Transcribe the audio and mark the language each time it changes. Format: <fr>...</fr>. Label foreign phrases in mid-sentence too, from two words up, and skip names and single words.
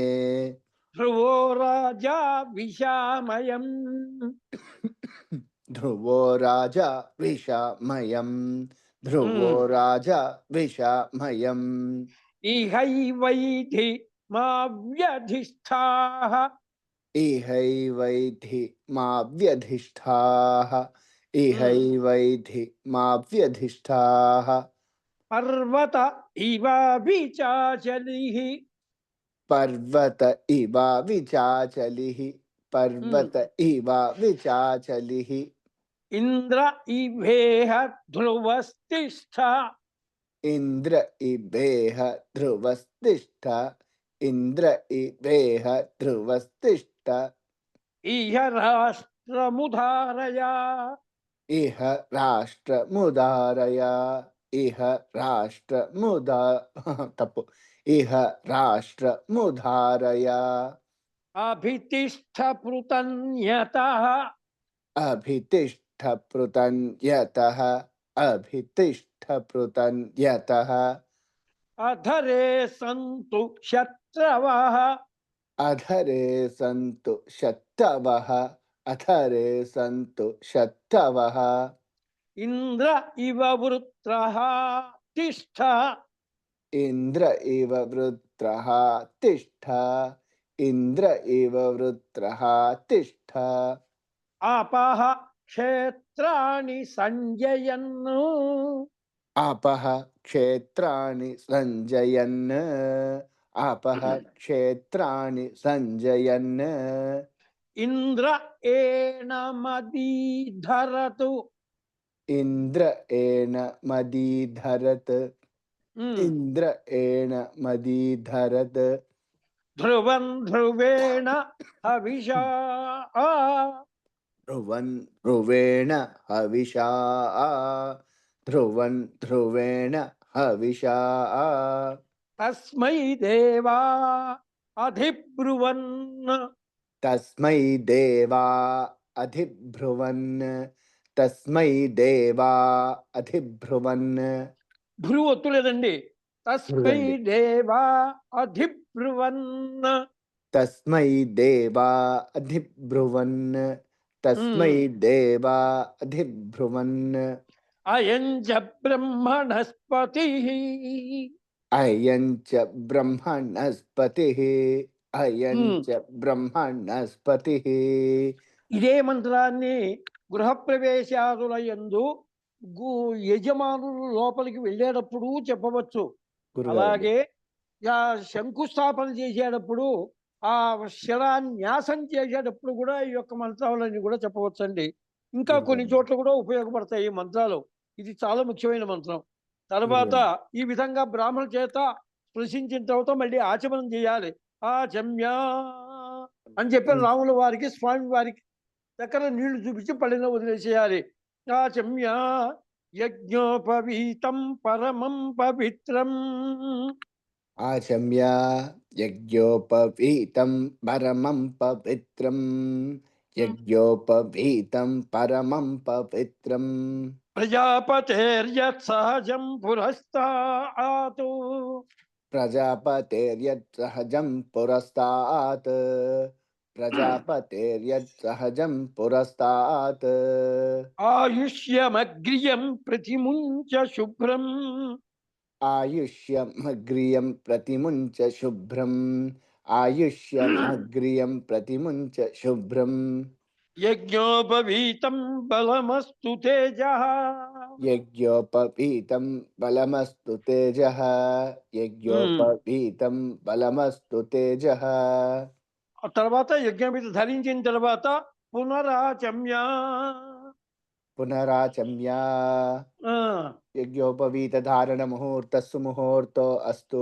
<sa>ధ్రువో రాజా విషామయం ధ్రువో రాజా విషామయం ధ్రువో రాజా విషామయం. ఇహైవైధి మా వ్యధిష్ఠాః इहैवैधि मा व्यधिष्ठाः इहैवैधि मा व्यधिष्ठाः. पर्वत इव विचाचलिः पर्वत इव विचाचलिः पर्वत इव विचाचलिः ఇంద్ర ఇవేహ ధ్రువస్తిష్ఠ इंद्र इवेह ध्रुवस्तिष्ठ इंद्र इवेह ध्रुवस्तिष्ठ ఇహ రాష్ట్రముధారయా इह राष्ट्रमुदारया इह राष्ट्रमुदा तप्पु इह राष्ट्रमुदारया అభితిష్ఠ పృతన్యతః अभितिष्ठ पृतन्यतः अभितिष्ठ पृतन्यतः అధరే సంతు శత్రవః अधरे सन्तु शत्रवः अधरे सन्तु शत्रवः ఇంద్ర ఇవ వృత్రః తిష్ఠ इंद्र इव वृत्रः तिष्ठ इंद्र इव वृत्रः तिष्ठ ఆపః క్షేత్రాణి సంజయన్ను आपः क्षेत्राणि सञ्जयन् आपः क्षेत्राणि सञ्जयन् ఇంద్ర ఏనమదీధరతు इन्द्र एण मदीधरत् इंद्र एण मदीधरत् ధ్రువం ధ్రువేణ హవిషా ध्रुवन् ध्रुवेण हविषा ध्रुवन् ध्रुवेण हविषा తస్మై దేవా అధిబ్రువన్ तस्मै देवा अधिब्रुवन् तस्मै देवा अधिब्रुवन्</sa> <te>భ్రువు ఒత్తులేదండి. తస్మై భ్రువండి.</te> <sa>దేవా అధిబ్రువన్ तस्मै देवा अधिब्रुवन् तस्मै देवा अधिब्रुवन् అయం చ బ్రహ్మణస్పతి अयं च ब्रह्मणस्पतिः अयं च ब्रह्मणस्पतिः</sa> <te>ఇదే మంత్రాన్ని గృహప్రవేశాదుల యందు యజమానులు లోపలికి వెళ్ళేటప్పుడు చెప్పవచ్చు. గురుగారు. అలాగే శంకుస్థాపన చేసేటప్పుడు ఆ శిలాన్యాసం చేసేటప్పుడు కూడా ఈ యొక్క మంత్రాలన్నీ కూడా చెప్పవచ్చండి. ఇంకా కొన్ని చోట్ల కూడా ఉపయోగపడతాయి ఈ మంత్రాలు. ఇది చాలా ముఖ్యమైన మంత్రం. తర్వాత ఈ విధంగా బ్రాహ్మణ చేత స్పృశించిన తర్వాత మళ్ళీ ఆచమనం చేయాలి. ఆచమ్యా అని చెప్పి రాముల వారికి స్వామి వారికి దగ్గర నీళ్లు చూపించి పళ్ళెంలో వదిలేసేయాలి.</te> <sa>ఆచమ్యా యజ్ఞోపవీతం పరమం పవిత్రం आचम्य यज्ञोपवीतं परमं पवित्रं यज्ञोपवीतं परमं पवित्रं ప్రజాపతేర్యత్ సహజం పురస్తాతు प्रजापतेर्यत् सहजं पुरस्तात् प्रजापतेर्यत् सहजं पुरस्तात् ఆయుష్యమగ్రియం ప్రతిముంచ శుభ్రం आयुष्यमग्रियं प्रतिमुञ्च शुभ्रम् आयुष्यमग्रियं प्रतिमुञ्च शुभ्रम् యజ్ఞోపవీతం బలమస్తు తేజః यज्ञोपवीतं बलमस्तु तेजः यज्ञोपवीतं बलमस्तु तेजः</sa> <te>ఆ తర్వాత యజ్ఞోపవీత ధరించిన తర్వాత పునరాచమ్య</te> <sa>पुनराचम्य यज्ञोपवीत धारण मुहूर्तस्सु मुहूर्तो अस्तु</sa>